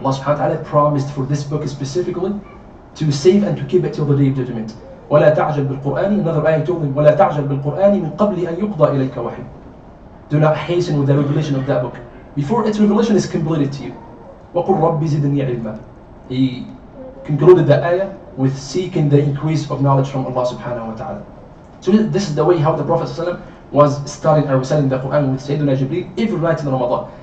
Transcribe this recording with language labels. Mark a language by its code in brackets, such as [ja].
[en] Allah subhanahu wa ta'ala promised for this book specifically to save and to keep it till the day of judgment. [ar] وَلَا تَعْجَلْ بِالْقُرْآنِ, [en] another ayah told him, [ar] وَلَا تَعْجَلْ بِالْقُرْآنِ مِنْ قَبْلِ أَنْ يُقْضَى إِلَيْكَ وَحْيٌ. [en] Do not hasten with the revelation of that book before its revelation is completed to you. [ar] وَقُلْ رَبِّ زِدْنِي عِلْمًا. [en] He concluded the ayah with seeking the increase of knowledge from Allah subhanahu wa ta'ala. So this is the way how the Prophet ﷺ was studying and reciting the Quran with Sayyidina Jibreel every night in Ramadan.